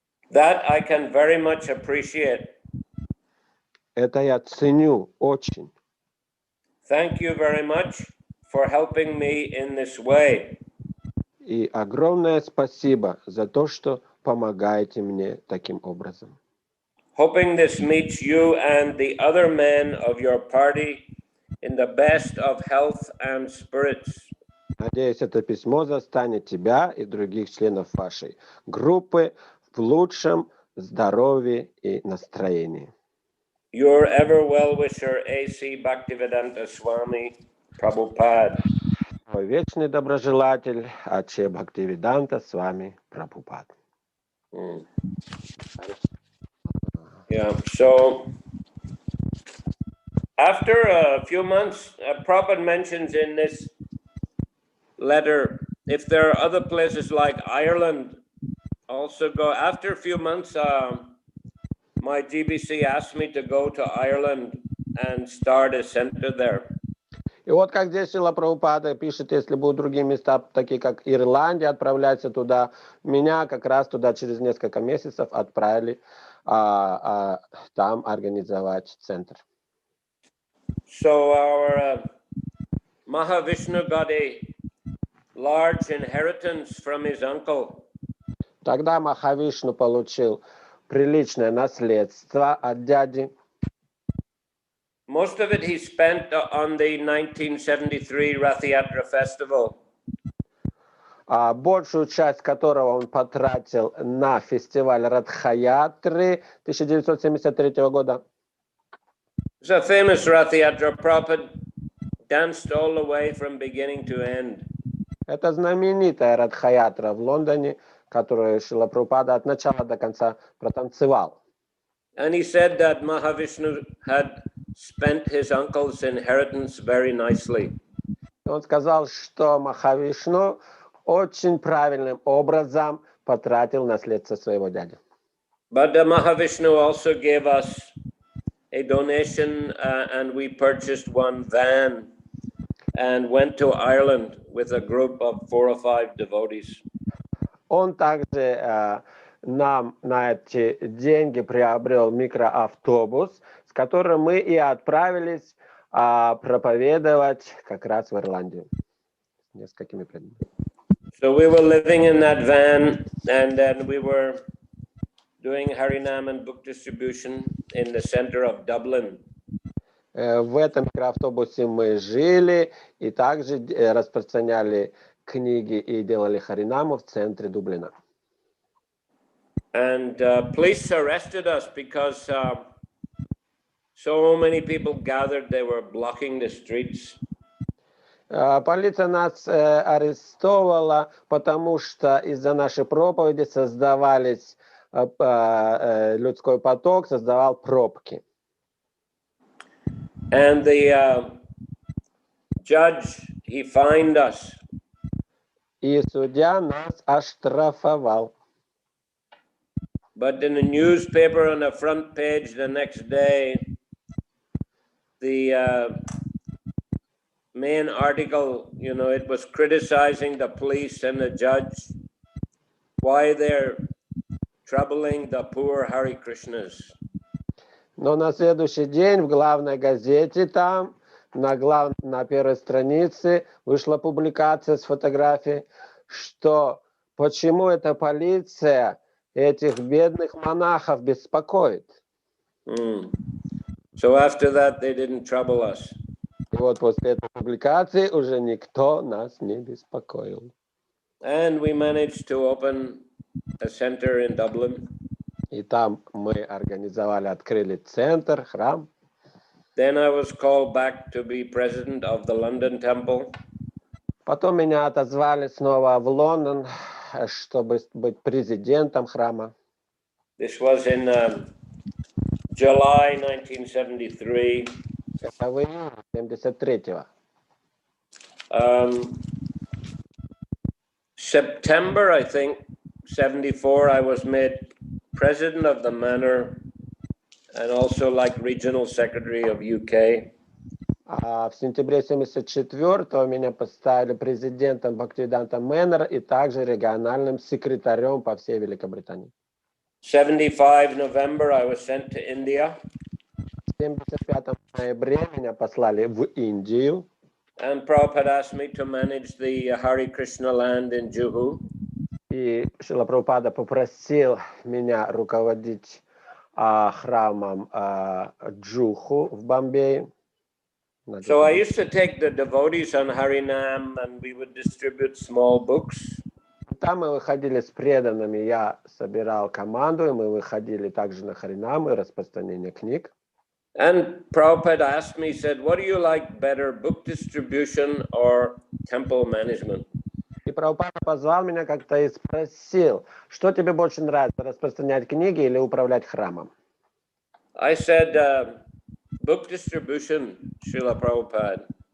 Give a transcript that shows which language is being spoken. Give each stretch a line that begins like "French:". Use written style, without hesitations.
English: That I can very much appreciate.
Russian: Это я ценю очень.
English: Thank you very much for helping me in this way.
Russian: И огромное спасибо за то, что помогаете мне таким образом.
English: Hoping this meets you and the other men of your party in the best of health and spirits.
Russian: Надеюсь, это письмо застанет тебя и других членов вашей группы в лучшем здоровье и настроении.
English: Your ever well-wisher A.C. Bhaktivedanta Swami Prabhupada.
Russian: Мой вечный доброжелатель А.Ч. Бхактивиданта с вами Прабхупад.
English: Yeah, so after a few months, Prabhupada mentions in this letter, if there are other places like Ireland, also go. After a few months, my GBC asked me to go to Ireland and start a center there.
Russian: И вот как здесь Шрила Прабхупада пишет, если будут другие места, такие как Ирландия, отправляйся туда. Меня как раз туда через несколько месяцев отправили там организовать центр.
English: So our Mahavishnu got a large inheritance from his uncle.
Russian: Тогда Махавишну получил приличное наследство от дяди.
English: Most of it he spent on the 1973 Rath Yatra festival.
Russian: Большую часть которого он потратил на фестиваль Радха-ятры 1973 года.
English: It's a famous Rath Yatra. Prabhupada danced all the way from beginning to end.
Russian: Это знаменитая Радха-ятра в Лондоне, которую Шрила Прабхупада от начала до конца протанцевал.
English: And he said that Mahavishnu had spent his uncle's inheritance very nicely.
Russian: Он сказал, что Махавишну очень правильным образом потратил наследство своего дяди.
English: But Mahavishnu also gave us a donation and we purchased one van and went to Ireland with a group of 4 or 5 devotees.
Russian: Он также нам на эти деньги приобрел микроавтобус, с которым мы и отправились проповедовать как раз в Ирландию. С несколькими преданными.
English: So we were living in that van and then we were doing Harinam and book distribution in the center of Dublin.
Russian: В этом микроавтобусе мы жили и также распространяли книги и делали Харинаму в центре Дублина.
English: And police arrested us because so many people gathered, they were blocking the streets.
Russian: Полиция нас арестовала, потому что из-за нашей проповеди создавались людской поток, создавал пробки.
English: And the judge, he fined us.
Russian: И судья нас оштрафовал.
English: But in the newspaper on the front page the next day, the main article, you know, it was criticizing the police and the judge, why they're troubling the poor Hare Krishnas.
Russian: Но на следующий день в главной газете там, на первой странице, вышла публикация с фотографией, что почему эта полиция этих бедных монахов беспокоит.
English: So after that, they didn't trouble us.
Russian: И вот после этой публикации уже никто нас не беспокоил.
English: And we managed to open a center in Dublin.
Russian: И там мы организовали, открыли центр, храм.
English: Then I was called back to be president of the London Temple.
Russian: Потом меня отозвали снова в Лондон, чтобы быть президентом храма.
English: This was in July 1973.
Russian: Это в июне 1973-го.
English: September, I think, 74, I was made president of the manor and also like regional secretary of UK.
Russian: В сентябре 1974 меня поставили президентом Бхактивиданта Мэннер и также региональным секретарем по всей Великобритании.
English: 75 November, I was sent to India.
Russian: В 75 ноябре меня послали в Индию.
English: And Prabhupada asked me to manage the Hare Krishna land in Juhu.
Russian: И Шрила Прабхупада попросил меня руководить храмом Джуху в Бомбее.
English: So I used to take the devotees on Harinam and we would distribute small books.
Russian: Там мы выходили с преданными, я собирал команду, и мы выходили также на Харинам и распространение книг.
English: And Prabhupada asked me, said, what do you like better, book distribution or temple management?
Russian: И Прабхупада позвал меня как-то и спросил, что тебе больше нравится, распространять книги или управлять храмом?
English: I said, book distribution, Srila Prabhupada.